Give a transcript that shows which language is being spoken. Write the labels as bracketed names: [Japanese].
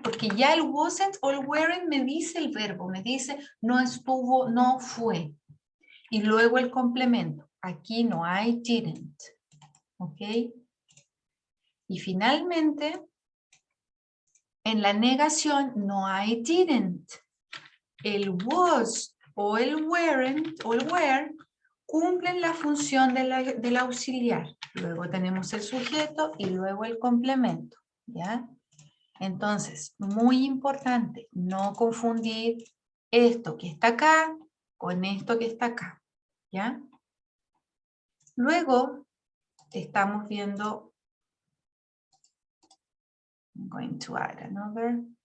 [Spanish] Porque ya el wasn't o el weren't me dice el verbo, me dice no estuvo, no fue. Y luego el complemento. Aquí no hay didn't, ¿ok? Y finalmente, en la negación no hay didn't. El was o el weren't o el were cumplen la función del auxiliar. Luego tenemos el sujeto y luego el complemento, ¿ya? Entonces, muy importante, no confundir esto que está acá con esto que está acá, ¿ya? Luego, estamos viendo, [English] I'm going to add another.